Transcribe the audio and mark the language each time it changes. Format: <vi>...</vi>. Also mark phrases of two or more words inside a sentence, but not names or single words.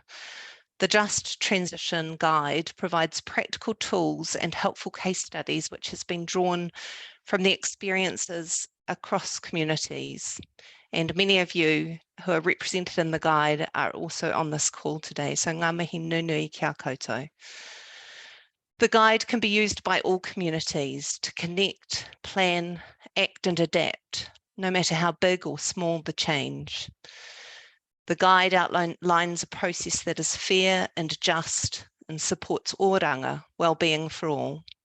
<en>The Just Transition Guide provides practical tools and helpful case studies, which has been drawn from the experiences across communities. And many of you who are represented in the guide are also on this call today.</en> <mi>So ngā mihi nunui kia koutou.</mi> <en>The guide can be used by all communities to connect, plan, act and adapt, no matter how big or small the change. The guide outlines a process that is fair and just and supports oranga, well-being for all.</en>